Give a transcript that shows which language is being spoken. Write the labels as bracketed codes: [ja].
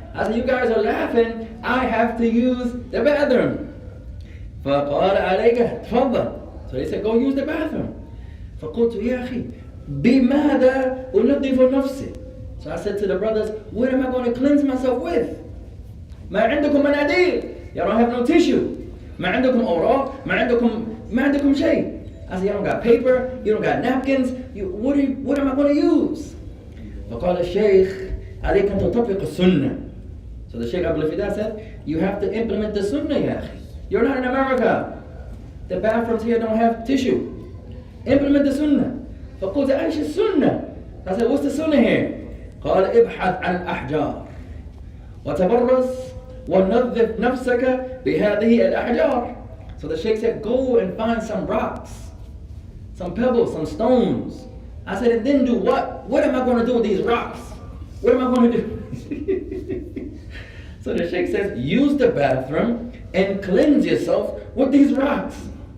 [en] I said, you guys are laughing. I have to use the bathroom. [ar] فقال عليك تفضل. [en] So they said, go use the bathroom. [ar] فقلت يا أخي بماذا أنظف نفسي? [en] So I said to the brothers, what am I going to cleanse myself with? [ar] ما عندكم مناديل. [en] You don't have no tissue. [ar] ما عندكم أوراق. ما عندكم شيء. [en] I said, you don't got paper. You don't got napkins. What am I going to use? [ar] فقال الشيخ عليك أن تطبق السنة. [en] So the Sheikh Abu al-Fida said, you have to implement the sunnah [ar] يا أخي. [en] You're not in America. The bathrooms here don't have tissue. Implement the sunnah. [ar] فقلت أيش السنة? [en] I said, what's the sunnah here? [ar] قال ابحث عن الأحجار وتبرز ونظف نفسك بهذه الأحجار. [en] So the Sheikh said, go and find some rocks, some pebbles, some stones. I said, and then do what? What am I going to do with these rocks? What am I going to do? So the Sheikh says, use the bathroom and cleanse yourself with these rocks.